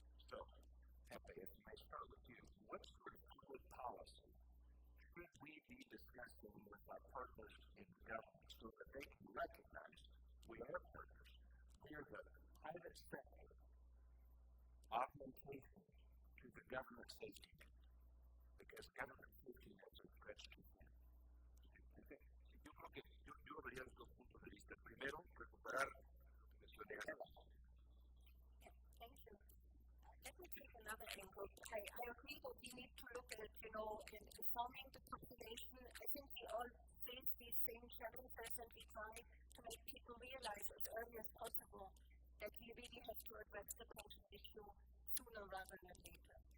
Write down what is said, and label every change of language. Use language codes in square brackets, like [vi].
[en] So, Pepe, if I start with you, what sort of public policy should we be discussing with our partners in government so that they can recognize we are partners? We are the private sector augmentation to the government safety net, because government safety nets are stretched too thin. [es] Yo creo que yo vería los dos puntos de vista. Primero, recuperar la solidaridad. [en] Thank you. Let me take another angle. I agree that we need to look at, in informing the population. I think we all face these same challenges and we try to make people realize as early as possible that we really have to address the pension issue sooner rather than later.